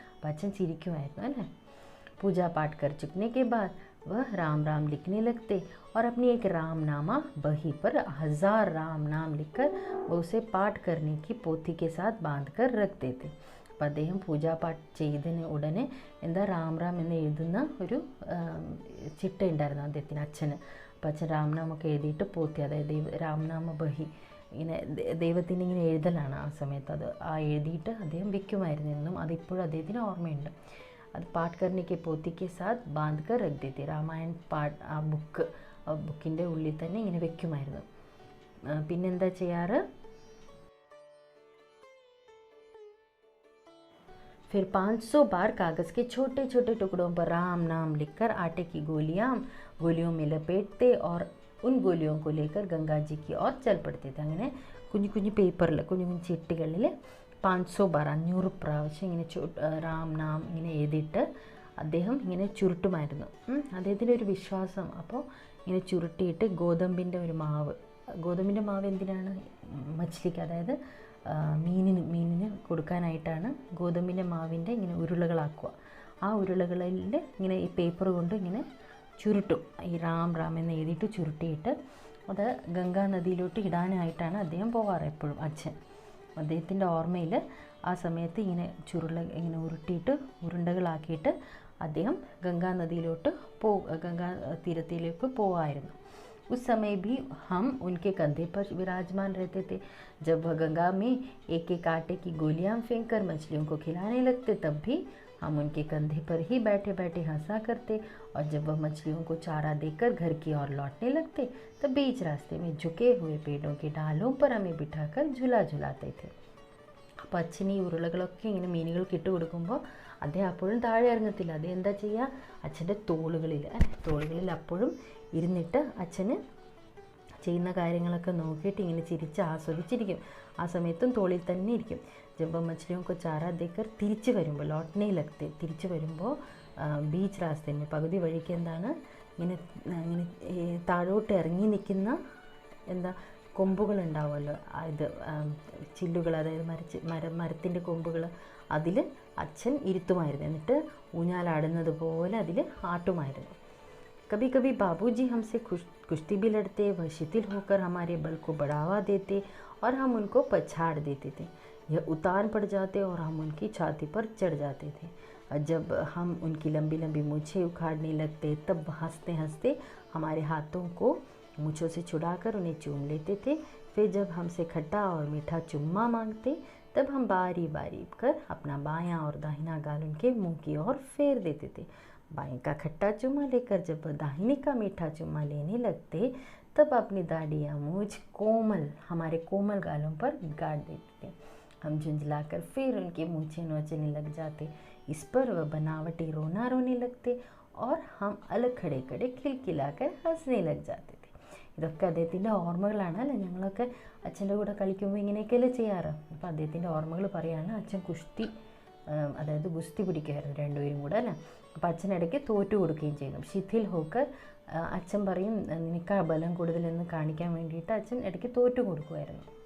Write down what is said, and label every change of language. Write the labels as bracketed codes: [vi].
[ml] അപ്പോൾ അച്ഛൻ ചിരിക്കുമായിരുന്നു അല്ലേ. [hi] पूजा पाठ कर चुकने के बाद वह राम राम लिखने लगते और अपनी एक रामनामा बही पर 1000 राम नाम लिखकर वो उसे पाठ करने की पोथी के साथ बांध कर रख देते. [ml] അപ്പോൾ അദ്ദേഹം പൂജാപാഠ് ചെയ്തതിന് ഉടനെ എന്താ രാം എന്ന് എഴുതുന്ന ഒരു ചിട്ട ഉണ്ടായിരുന്നു അദ്ദേഹത്തിന്, അച്ഛന്. അപ്പോൾ അച്ഛൻ രാംനാമൊക്കെ എഴുതിയിട്ട് പോത്തി, അതായത് രാംനാമ ബഹി ഇങ്ങനെ ദൈവത്തിൻ്റെ ഇങ്ങനെ എഴുതലാണ് ആ സമയത്ത്. അത് എഴുതിയിട്ട് അദ്ദേഹം വിൽക്കുമായിരുന്നു എന്നും അതിപ്പോഴും അദ്ദേഹത്തിന് ഓർമ്മയുണ്ട്. അത് [hi] പാഠ് കർണിക്ക് പോത്തിക്ക് സാത്ത് ബാന്ധ് കർ രഖ് ദേത്തെ. [ml] രാമായൺ പാഠ് ആ ബുക്കിൻ്റെ ഉള്ളിൽ തന്നെ ഇങ്ങനെ വെക്കുമായിരുന്നു. പിന്നെന്താ ചെയ്യാറ്, [hi] फिर 500 बार कागज़ के छोटे छोटे टुकड़ों पर राम नाम लिखकर आटे की गोलियों में लपेटते और उन गोलियों को लेकर गंगा जी की ओर चल पड़ते थे. [ml] അങ്ങനെ കുഞ്ഞു പേപ്പറിൽ കുഞ്ഞു ചിട്ടികളിൽ 500 ബാർ 500 പ്രാവശ്യം ഇങ്ങനെ രാം നാം ഇങ്ങനെ എഴുതിയിട്ട് അദ്ദേഹം ഇങ്ങനെ ചുരുട്ടുമായിരുന്നു. അദ്ദേഹത്തിൻ്റെ ഒരു വിശ്വാസം. അപ്പോൾ ഇങ്ങനെ ചുരുട്ടിയിട്ട് ഗോതമ്പിൻ്റെ മാവ് എന്തിനാണ്, മച്ഛലിക്ക്, അതായത് മീനിന് കൊടുക്കാനായിട്ടാണ് ഗോതമ്പിൻ്റെ മാവിൻ്റെ ഇങ്ങനെ ഉരുളകളാക്കുക. ആ ഉരുളകളിൽ ഇങ്ങനെ ഈ പേപ്പർ കൊണ്ട് ഇങ്ങനെ ചുരുട്ടും, ഈ റാം റാം എന്ന് എഴുതിയിട്ട് ചുരുട്ടിയിട്ട് അത് ഗംഗാ നദിയിലോട്ട് ഇടാനായിട്ടാണ് അദ്ദേഹം പോകാറ് എപ്പോഴും. അച്ഛൻ അദ്ദേഹത്തിൻ്റെ ഓർമ്മയിൽ ആ സമയത്ത് ഇങ്ങനെ ഇങ്ങനെ ഉരുട്ടിയിട്ട് ഉരുണ്ടകളാക്കിയിട്ട് അദ്ദേഹം ഗംഗാ നദിയിലോട്ട് ഗംഗാ തീരത്തിലേക്ക് പോകാമായിരുന്നു. [hi] उस समय भी हम उनके कंधे पर विराजमान रहते थे. जब वह गंगा में एक एक आटे की गोलियां फेंक कर मछलियों को खिलाने लगते, तब भी हम उनके कंधे पर ही बैठे बैठे हंसा करते. और जब वह मछलियों को चारा देकर घर की ओर लौटने लगते, तब बीच रास्ते में झुके हुए पेड़ों के डालों पर हमें बिठाकर झूला झुलाते थे. അപ്പോൾ അച്ഛൻ ഈ ഉരുളകളൊക്കെ ഇങ്ങനെ മീനുകൾക്ക് ഇട്ട് കൊടുക്കുമ്പോൾ അദ്ദേഹം അപ്പോഴും താഴെ ഇറങ്ങത്തില്ല. അദ്ദേഹം എന്താ ചെയ്യുക, അച്ഛൻ്റെ തോളുകളിൽ അപ്പോഴും ഇരുന്നിട്ട് അച്ഛന് ചെയ്യുന്ന കാര്യങ്ങളൊക്കെ നോക്കിയിട്ട് ഇങ്ങനെ ചിരിച്ച് ആസ്വദിച്ചിരിക്കും. ആ സമയത്തും തോളിൽ തന്നെ ഇരിക്കും. ജബ് മछलियों ചാറ ദേക്കർ തിരിച്ചു വരുമ്പോൾ ലോട്ടനയിലെത്തി തിരിച്ചു വരുമ്പോൾ ബീച്ച് രാസ്തയിൽ പകുതി വഴിക്ക് എന്താണ് ഇങ്ങനെ ഇങ്ങനെ താഴോട്ട് ഇറങ്ങി നിൽക്കുന്ന എന്താ കൊമ്പുകളുണ്ടാവുമല്ലോ, ഇത് ചില്ലുകൾ, അതായത് മരത്തിൻ്റെ കൊമ്പുകൾ, അതിൽ അച്ഛൻ ഇരുത്തുമായിരുന്നു. എന്നിട്ട് ഊഞ്ഞാലാടുന്നത് പോലെ അതിൽ ആട്ടുമായിരുന്നു. कभी कभी बाबूजी हमसे कुश्ती भी लड़ते. वह शिथिल होकर हमारे बल को बढ़ावा देते और हम उनको पछाड़ देते थे. यह उतान पड़ जाते और हम उनकी छाती पर चढ़ जाते थे. और जब हम उनकी लंबी लंबी मूछें उखाड़ने लगते, तब हंसते हंसते हमारे हाथों को मूछों से छुड़ाकर उन्हें चूम लेते थे. फिर जब हमसे खट्टा और मीठा चुम्मा मांगते, तब हम बारी बारी कर अपना बायां और दाहिना गाल उनके मुंह की ओर फेर देते थे. बाएं का खट्टा चुम्मा लेकर जब दाहिने का मीठा चुम्मा लेने लगते, तब अपनी दाढ़ी या मूछ हमारे कोमल गालों पर गाड़ देते थे. हम झुंझलाकर फिर उनकी मूछें नोचने लग जाते. इस पर वह बनावटी रोने लगते और हम अलग खड़े खड़े खिलखिलाकर हंसने लग जाते थे. [ml] ഇതൊക്കെ അദ്ദേഹത്തിൻ്റെ ഓർമ്മകളാണ് അല്ലേ. ഞങ്ങളൊക്കെ അച്ഛൻ്റെ കൂടെ കളിക്കുമ്പോൾ ഇങ്ങനെയൊക്കെയല്ലേ ചെയ്യാറ്. അപ്പോൾ അദ്ദേഹത്തിൻ്റെ ഓർമ്മകൾ പറയുകയാണ്. അച്ഛൻ അതായത് ഗുസ്തി പിടിക്കുമായിരുന്നു രണ്ടുപേരും കൂടെ അല്ലേ. അപ്പോൾ അച്ഛനിടയ്ക്ക് തോറ്റു കൊടുക്കുകയും ചെയ്യും. [hi] ശിഥിൽ ഹോക്കർ, [ml] അച്ഛൻ പറയും നിനക്ക് ബലം കൂടുതലെന്ന് കാണിക്കാൻ വേണ്ടിയിട്ട് അച്ഛൻ ഇടയ്ക്ക് തോറ്റു കൊടുക്കുമായിരുന്നു.